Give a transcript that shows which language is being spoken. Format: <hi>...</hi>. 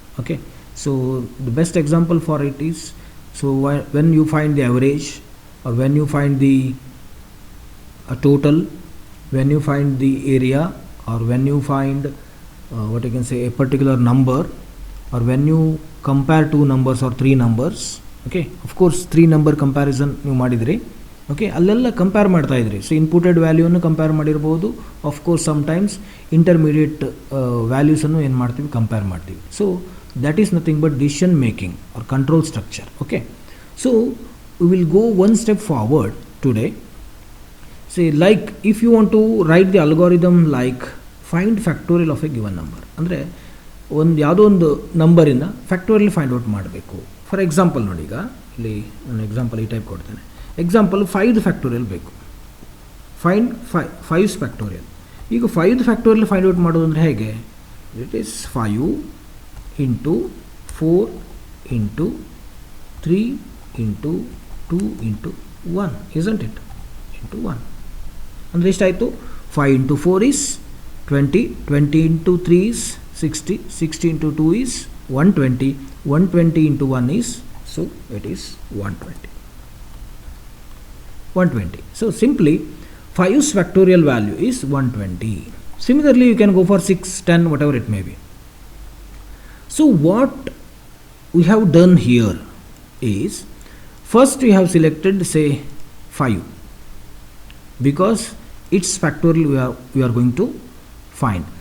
<en>Okay, so the best example for it is, so when you find the average or when you find the total, when you find the area, or when you find what you can say a particular number, or when you compare two numbers or three numbers. Okay, of course 3 number comparison</en> <kn>ನೀವು ಮಾಡಿದ್ರಿ. Okay, ಅಲ್ಲೆಲ್ಲ compare ಮಾಡ್ತಾ ಇದ್ರಿ. So ಇನ್ಪುಟೆಡ್ ವ್ಯಾಲ್ಯೂವನ್ನು compare ಮಾಡಿರ್ಬೋದು.</kn> <en>of course sometimes</en> <kn>intermediate ವ್ಯಾಲ್ಯೂಸನ್ನು ಏನು ಮಾಡ್ತೀವಿ, compare ಮಾಡ್ತೀವಿ.</kn> <en>So that is nothing but decision making or control structure. Okay, so we will go one step forward today. Say like if you want to write the algorithm like find factorial of a given number,</en> <kn>ಅಂದರೆ ಒಂದು ಯಾವುದೋ ಒಂದು ನಂಬರಿಂದ factorial find out ಮಾಡಬೇಕು. For example ನೋಡಿ, ಈಗ ಇಲ್ಲಿ ನಾನು ಎಕ್ಸಾಂಪಲ್ ಈ ಟೈಪ್ ಕೊಡ್ತೇನೆ. ಎಕ್ಸಾಂಪಲ್ 5 ಫ್ಯಾಕ್ಟೋರಿಯಲ್ ಬೇಕು.</kn> <en>Find 5 factorial.</en> <kn>ಈಗ 5 ಫ್ಯಾಕ್ಟೋರಿಯಲ್ ಫೈಂಡ್ ಔಟ್ ಮಾಡೋದು ಅಂದರೆ ಹೇಗೆ?</kn> <en>It is 5 into 4 into 3 into 2 into 1, isn't it? Into 1</en> <kn>ಅಂದರೆ ಎಷ್ಟಾಯಿತು?</kn> <en>5 into 4 is 20, 20 into 3 is 60, 60 into 2 is 120, 120 into 1 is, so it is 120. 120. So simply 5's factorial value is 120. Similarly you can go for 6, 10, whatever it may be. So what we have done here is, first we have selected say 5 because its factorial we are going to find.</en>